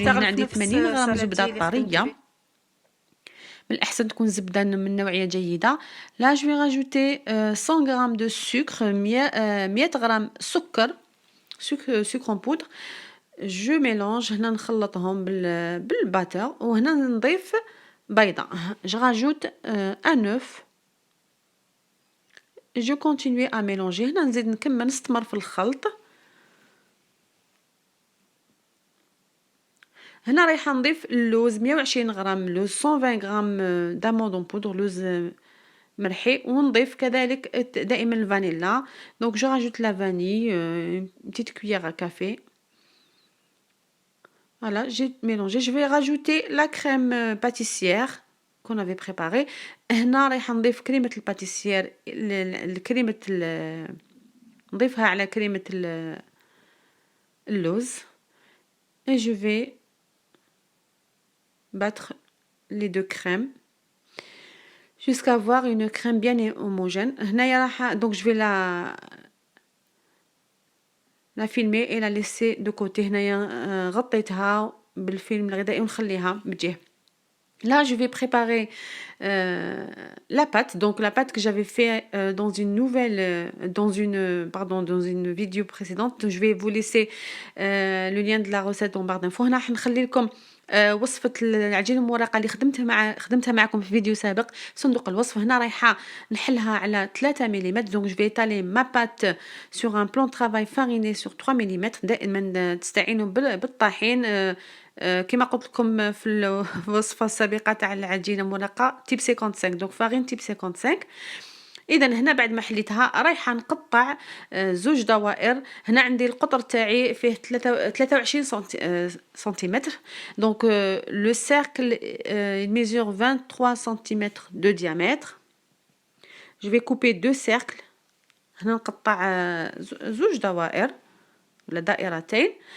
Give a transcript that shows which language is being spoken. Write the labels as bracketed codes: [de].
[ar] هنا عندي 80 غرام زبدة طرية, من الأحسن تكون زبدة من نوعية جيدة. [fr] là je vais rajouter 100 grammes de sucre, 100 غرام sucre en poudre. je mélange. [ar] هنا نخلطهم بالباتر, وهنا نضيف بيضة. [fr] je rajoute un œuf. je continue à mélanger. [ar] هنا نزيد نكمل نستمر في الخلط. هنا رايحة نضيف اللوز, 120 غرام لوز, 120 غرام [fr] d'amande en poudre, [ar] لوز مرحي, ونضيف كذلك دائما الفانيلا. [fr] donc je rajoute la vanille, une petite cuillère à café. voilà, j'ai mélangé. je vais rajouter la crème pâtissière qu'on avait préparée. [ar] هنا رايحة نضيف كريمة الباتيسير, الكريمة نضيفها على كريمة اللوز. [fr] et je vais battre les 2 crèmes jusqu'à avoir une crème bien homogène. [ar] هنايا راح, [fr] donc je vais la filmer et la laisser de côté. [ar] هنايا غطيتها بالفيلم الغذائي ونخليها بجهة. [fr] là je vais préparer la pâte. donc la pâte que j'avais fait dans une vidéo précédente. je vais vous laisser le lien de la recette en barre d'infos. [ar] هنا حنخلي لكم وصفة العجينة المورقة اللي خدمتها معكم في فيديو سابق, صندوق الوصف. هنا رايحة نحلها على 3 ملم. [fr] donc je vais étaler ma pâte sur un plan de travail fariné sur 3 ملم. [ar] دائما تستعينوا بالطحين كما قلت لكم في الوصفة السابقة تاع العجينة المورقة تيب 55, [fr] donc farine [ar] تيب 55. اذا هنا بعد ما حليتها رايحه نقطع 2 دوائر. هنا عندي القطر تاعي فيه 23 سنتيمتر. [fr] donc le cercle il mesure 23 cm de diamètre. je vais couper deux cercles. [ar] هنا نقطع زوج دوائر ولا دائرتين.